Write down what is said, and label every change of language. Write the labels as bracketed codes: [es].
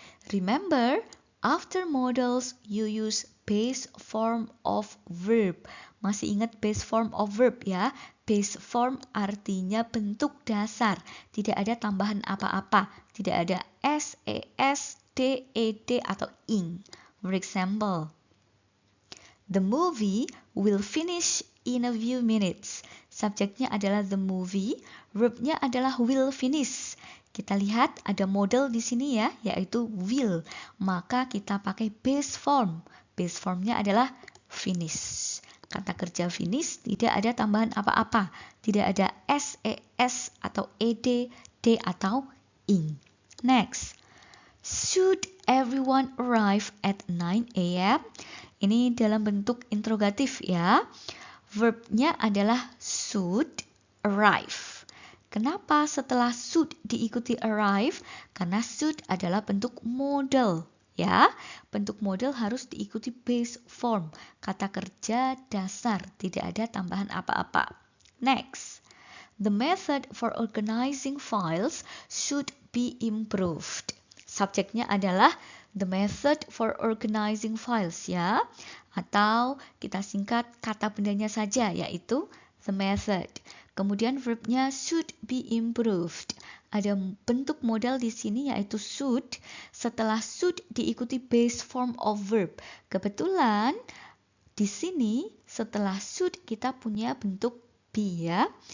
[en] Remember, after models, you use base form of verb. [id] Masih ingat base form of verb ya? Base form artinya bentuk dasar. Tidak ada tambahan apa-apa. Tidak ada s, es, d, ed, atau ing. [en] For example, the movie will finish in a few minutes. [id] Subjeknya adalah the movie, verbnya adalah will finish. Kita lihat ada model di sini ya, yaitu will. Maka kita pakai base form. Base formnya adalah finish. Kata kerja finish tidak ada tambahan apa-apa. Tidak ada s, es, atau ed, d, atau ing. [en] Next. Should everyone arrive at 9 a.m.? [id] Ini dalam bentuk interrogatif ya. Verbnya adalah should arrive. Kenapa setelah should diikuti arrive? Karena should adalah bentuk model ya. Bentuk model harus diikuti base form. Kata kerja dasar, tidak ada tambahan apa-apa. [en] Next. The method for organizing files should be improved. [id] Subjeknya adalah the method for organizing files ya. Atau kita singkat kata bendanya saja yaitu the method. Kemudian verbnya should be improved. Ada bentuk modal di sini yaitu should. Setelah should diikuti base form of verb. Kebetulan di sini setelah should kita punya bentuk be ya.